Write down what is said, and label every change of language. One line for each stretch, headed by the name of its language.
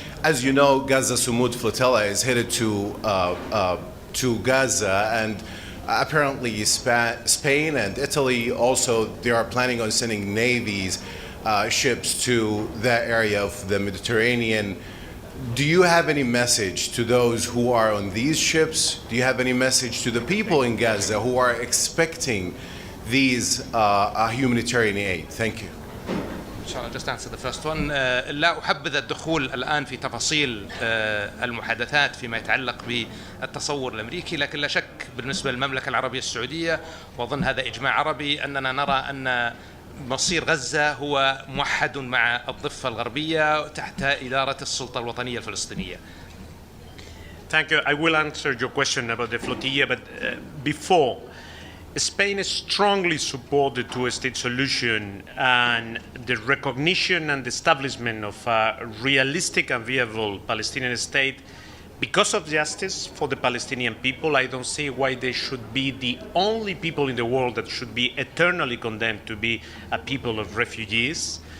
English: As you know, Gaza Sumud flotilla is headed to Gaza, and apparently Spain and Italy also, they are planning on sending navies, ships to that area of the Mediterranean. Do you have any message to those who are on these ships? Do you have any message to the people in Gaza who are expecting these humanitarian aid? Thank you. Just answer the first one.
Arabic: لا أحبذ الدخول الآن في تفاصيل المحادثات فيما يتعلق بالتصور الأمريكي، لكن لا شك بالنسبة للمملكة العربية السعودية، وأظن هذا إجماع عربي، أننا نرى أن مصير غزة هو موحد مع الضفة الغربية تحت إدارة السلطة الوطنية الفلسطينية.
English: Thank you. I will answer your question about the flotilla, but before, Spain strongly supported the two-state solution and the recognition and establishment of a realistic and viable Palestinian state. Because of justice for the Palestinian people, I don't see why they should be the only people in the world that should be eternally condemned to be a people of refugees.